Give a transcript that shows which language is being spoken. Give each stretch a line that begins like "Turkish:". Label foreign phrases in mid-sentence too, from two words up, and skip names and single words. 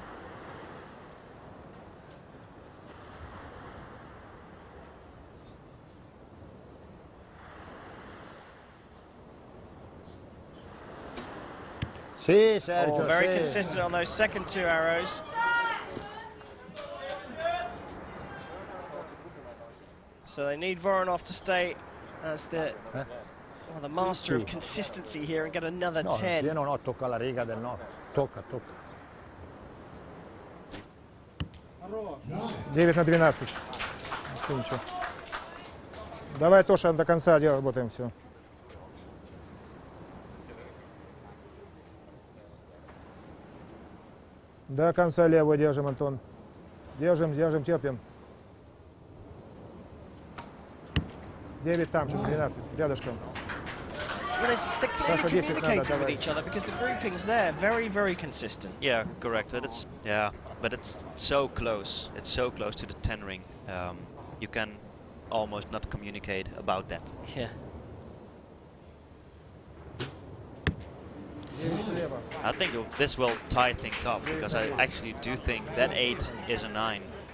Italian: Sì, Sergio,
English: very consistent on those second 2 arrows. So they need Voronov to stay as the the master of consistency here and get another 10.
Italian: Io no, tocca la riga del no. Tocca.
Russian: 9 на 12. Ничего. Давай, Тоша, до конца работаем все. До конца левую держим, Антон. Держим, терпим. 9 там же, 12, рядышком.
English: they're clearly communicating with each other because the groupings there very, very consistent. Yeah, correct. But it's so close. It's so close to the 10 ring. You can almost not communicate about that. Yeah. I think this will tie things up because I actually do think that 8 is a 9.